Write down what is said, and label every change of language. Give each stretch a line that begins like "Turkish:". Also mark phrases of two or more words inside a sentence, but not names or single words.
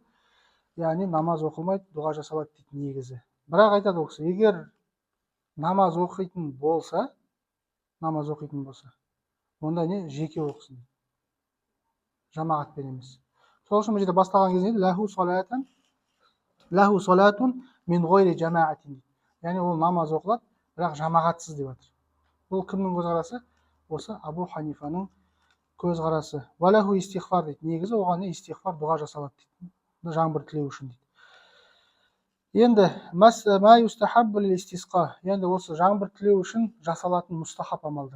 Kazakh: Яғни намаз оқылмайды, дұға жасалады дейді негізі. Бірақ айтады ол кісі, егер намаз оқитын болса, онда не? Жеке оқысын. Жамағатпен емес. Сол үшін бұл жерде бастаған кезде
Arabic: له صلاة من غير جماعة.
Kazakh: Яғни ол намаз оқылады, бірақ жамағатсыз деп жатыр. Бұл кімнің көзқарасы? Осы Абу Ханифаның көзқарасы.
Arabic: وله استغفار дейді.
Kazakh: Негізі оған истихфар, дұға жасалады дейді. Жаңбыр тілеу үшін дейді. Енді енді осы жаңбыр тілеу үшін жасалатын мустахаб амалдар.